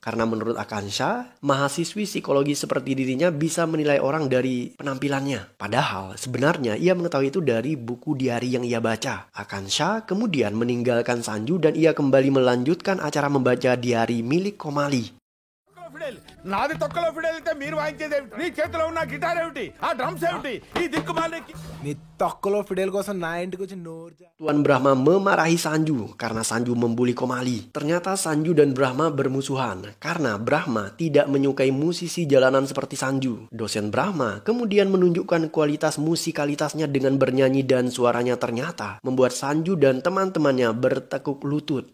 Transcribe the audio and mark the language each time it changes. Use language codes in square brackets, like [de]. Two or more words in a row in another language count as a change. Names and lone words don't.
[id] Karena menurut Akansha, mahasiswi psikologi seperti dirinya bisa menilai orang dari penampilannya. Padahal sebenarnya ia mengetahui itu dari buku diari yang ia baca. Akansha kemudian meninggalkan Sanju dan ia kembali melanjutkan acara membaca diari milik Komali. [te] నాది తొక్కలో ఫిడేల్ అయితే మీరు వాయించేది ఏమిటి? నీ చేతిలో ఉన్న గిటార్ ఏమిటి? ఆ డ్రమ్స్ ఏమిటి? ఈ దిక్కుమాలి నీ తొక్కలో ఫిడేల్ కోసం నా ఇంటికి వచ్చి నోరు. [id] Tuan Brahma memarahi Sanju karena Sanju membuli Komali. Ternyata Sanju dan Brahma bermusuhan karena Brahma tidak menyukai musisi jalanan seperti Sanju. Dosen Brahma kemudian menunjukkan kualitas musikalitasnya dengan bernyanyi dan suaranya ternyata membuat Sanju dan teman-temannya bertekuk lutut.